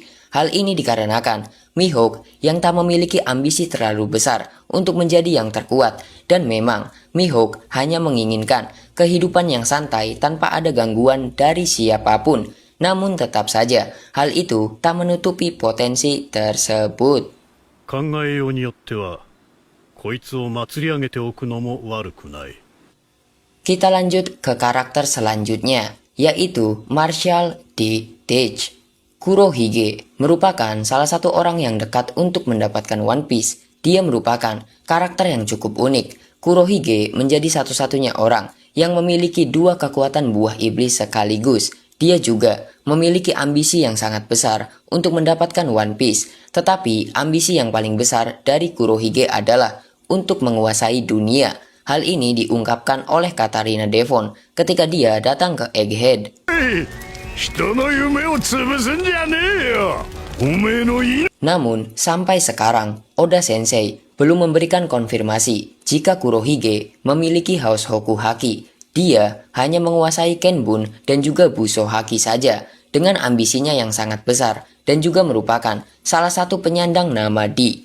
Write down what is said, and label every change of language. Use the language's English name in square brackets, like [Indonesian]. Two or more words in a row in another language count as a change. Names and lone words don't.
[Indonesian] Hal ini dikarenakan Mihawk yang tak memiliki ambisi terlalu besar untuk menjadi yang terkuat, dan memang Mihawk hanya menginginkan kehidupan yang santai tanpa ada gangguan dari siapapun. Namun tetap saja hal itu tak menutupi potensi tersebut. [Japanese] 考えようによってはこいつを祭り上げておくのも悪くない。 [Indonesian] Kita lanjut ke karakter selanjutnya, yaitu Marshall D. Teach. Kurohige merupakan salah satu orang yang dekat untuk mendapatkan One Piece. Dia merupakan karakter yang cukup unik. Kurohige menjadi satu-satunya orang yang memiliki dua kekuatan buah iblis sekaligus. Dia juga memiliki ambisi yang sangat besar untuk mendapatkan One Piece. Tetapi ambisi yang paling besar dari Kurohige adalah untuk menguasai dunia. Hal ini diungkapkan oleh Katarina Devon ketika dia datang ke Egghead. [Japanese] 人の夢を潰すんじゃねえよ。おめえのい [Indonesian] Namun, sampai sekarang, Oda Sensei belum memberikan konfirmasi jika Kurohige memiliki Hosoku Haki. Dia hanya menguasai Kenbun dan juga Buso Haki saja, dengan ambisinya yang sangat besar dan juga merupakan salah satu penyandang nama di.